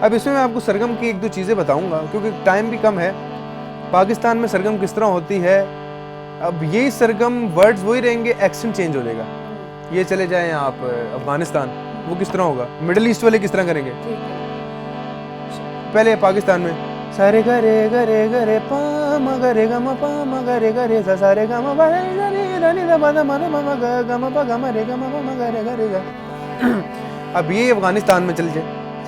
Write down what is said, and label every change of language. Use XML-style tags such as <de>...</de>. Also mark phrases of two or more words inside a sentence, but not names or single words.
<hi>अब इसमें मैं आपको सरगम की 1-2 चीज़ें बताऊंगा क्योंकि टाइम भी कम है। पाकिस्तान में सरगम किस तरह होती है, अब यही सरगम वर्ड्स वही रहेंगे,</hi> <en>accent change</en> <hi>हो जाएगा। ये चले जाएं आप अफगानिस्तान, वो किस तरह होगा, मिडिल ईस्ट वाले किस तरह करेंगे। पहले पाकिस्तान में सारे गरे गरे गरे पा म गरे ग म पा म गरे गरे सा सारे ग म ब रे रे रे रे ब द म र म ग ग म प ग म रे ग म प म गरे गरे ग। अब ये अफगानिस्तान में चल जाए</hi>